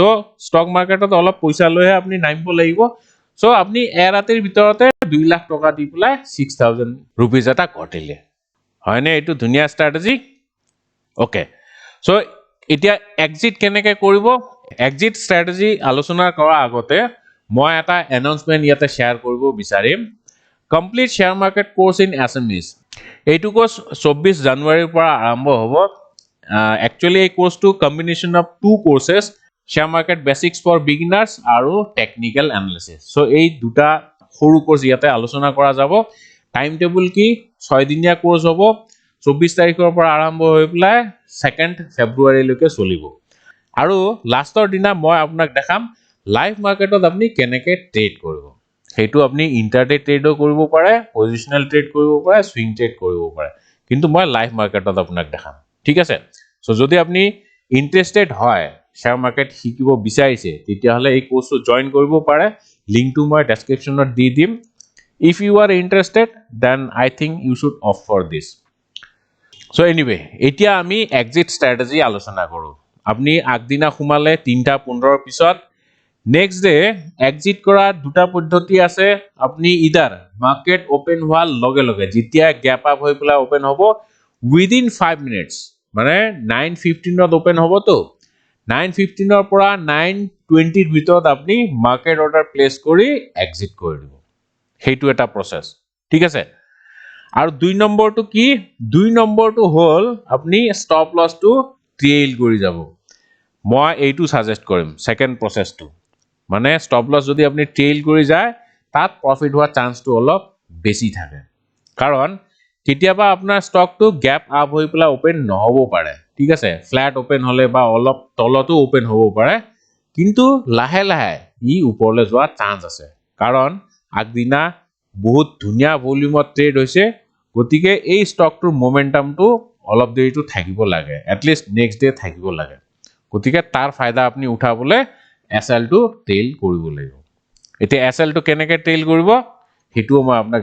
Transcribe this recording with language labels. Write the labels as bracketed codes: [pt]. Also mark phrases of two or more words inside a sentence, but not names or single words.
[as] স্টক মার্কেটত অলপ পয়সা লয়হে আপনি নামিব লাগিব সো আপনি এৰাতিৰ ভিতৰতে 2 লাখ টকা দি প্লাই 6000 रुपीस এটা ঘটিলে হয় নে এটো ধুনিয়া স্ট্ৰ্যাটেজি ওকে সো এতিয়া এক্সিট কেনেকৈ কৰিব [en] exit strategy [as] আলোচনা কৰাৰ আগতে মই এটা অ্যানাউন্সমেন্ট ইয়াতে শেয়ার কৰিব বিচাৰিম [en] complete share market course in Assamese [as] এইটো কোর্স 24 জানুৱাৰীৰ পৰা আৰম্ভ হ'ব একচুৱেলি এই কোৰ্সটো [en] combination of two courses share market basics for beginners [as] আৰু [en] technical analysis [as] so এই দুটা সৰু কোৰ্স ইয়াতে আলোচনা কৰা যাব [en] time table [as] কি 6 দিনীয়া কোৰ্স হ'ব 24 তাৰিখৰ পৰা আৰম্ভ হৈ পেলাই 2nd ফেব্ৰুৱাৰী লৈকে চলিব আৰু লাষ্টৰ দিনা মই আপোনাক দেখাম [en] live marketত [as] আপুনি কেনেকৈ ট্ৰেড কৰিব সেইটো আপুনি [en] intraday tradeও [as] কৰিব পাৰে [en] positional trade [as] কৰিব পাৰে [en] swing trade [as] কৰিব পাৰে কিন্তু মই [en] live marketত [as] আপোনাক দেখাম ঠিক আছে সো যদি আপুনি ইন্টাৰেস্টেড হয় [en] share market [as] শিকিব বিচাৰিছে তেতিয়া হলে এই কোৰ্সটো জয়েন কৰিব পাৰে লিংকটো মই ডেসক্ৰিপচনত দি দিম [en] if you are interested then I think you should opt for this so anyway [as] এতিয়া আমি [en] exit strategy [as] আলোচনা কৰো আপনি আগদিনা খুমালে 3:15 পিছত [en] next day exit [as] কৰা দুটা পদ্ধতি আছে আপনি ইদাৰ [en] market open [as] হোৱাৰ লগে লগে যেতিয়া [en] gap up [as] হৈ পেলা ওপেন হ'ব [en] within 5 minutes [as] মানে 9:15 ত ওপেন হ'ব তো 9:15 ৰ পৰা 9:20 ৰ ভিতৰত আপনি [en] market order place [as] কৰি এক্সিট কৰি দিব হেইটো এটা প্ৰসেস ঠিক আছে আৰু দুই নম্বৰটো কি দুই নম্বৰটো হল আপনি [en] stop lossটো [as] ট্ৰেইল কৰি যাব মই এইটো সাজেষ্ট কৰিম [en] second processটো [as] মানে [en] stop loss [as] যদি আপনি ট্ৰেইল কৰি যায় তাত প্ৰফিট হোৱা চান্সটো অলপ বেছি থাকে কাৰণ কেতিয়াবা আপোনাৰ ষ্টকটো [en] gap up [as] হৈ পেলা ওপেন নহব পাৰে ঠিক আছে [en] flat open [as] হলে বা অলপ তলতো ওপেন হ'ব পাৰে কিন্তু লাহে লাহে ই ওপৰলৈ যোৱা চান্স আছে কাৰণ আগদিনা বহুত ধুনিয়া ভলিউমত ট্ৰেড হৈছে গতিকে এই ষ্টকটোৰ মোমেন্টামটো অলপ দেৰিটো থাকিব লাগে [en] at least next [as] ডে থাকিব লাগে গতিকে তাৰ ফায়দা আপুনি উঠাবলৈ এসএল টো টেইল কৰিব লাগিব এতিয়া এসএল টো কেনেকৈ টেইল কৰিব হেতুও মই আপোনাক